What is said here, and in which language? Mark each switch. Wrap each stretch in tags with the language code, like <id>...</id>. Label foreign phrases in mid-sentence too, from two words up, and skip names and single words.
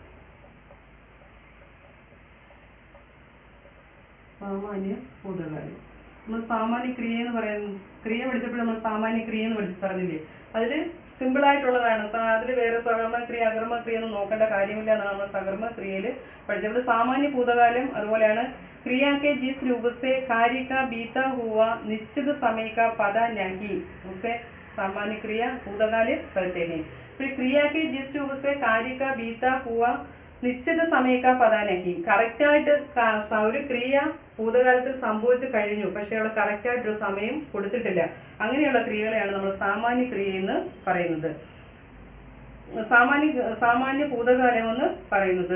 <ml>സാമാന്യ ഭൂതകാലം നമ്മൾ സാമാന്യ ക്രിയ എന്ന് പറയുന്നത്, ക്രിയ പഠിച്ചപ്പോൾ നമ്മൾ സാമാന്യ ക്രിയ എന്ന് പറഞ്ഞില്ലേ, അതിൽ സിമ്പിളായിട്ടുള്ളതാണ്. അതിൽ വേറെ സകർമ്മ ക്രിയ അകർമ്മ ക്രിയ ഒന്നും നോക്കേണ്ട കാര്യമില്ല എന്നാണ് നമ്മൾ സകർമ്മ ക്രിയയിൽ പഠിച്ചപ്പോൾ. സാമാന്യ ഭൂതകാലം അതുപോലെയാണ്.</ml> <hi>क्रिया के जिस रूप से कार्य का बीता हुआ निश्चित समय का पता नहीं उसे सामान्य क्रिया भूतकाल कहते हैं. फिर क्रिया के जिस रूप से कार्य का बीता हुआ निश्चित समय का पता नहीं,</hi> <ml>കറക്റ്റായിട്ട് ഒരു ക്രിയ ഭൂതകാലത്തിൽ സംഭവിച്ചു കഴിഞ്ഞു, പക്ഷെ അവിടെ കറക്റ്റായിട്ടൊരു സമയം കൊടുത്തിട്ടില്ല. അങ്ങനെയുള്ള ക്രിയകളെയാണ് നമ്മൾ സാമാന്യ ക്രിയ എന്ന് പറയുന്നത്, സാമാന്യ ഭൂതകാലം എന്ന് പറയുന്നത്.</ml>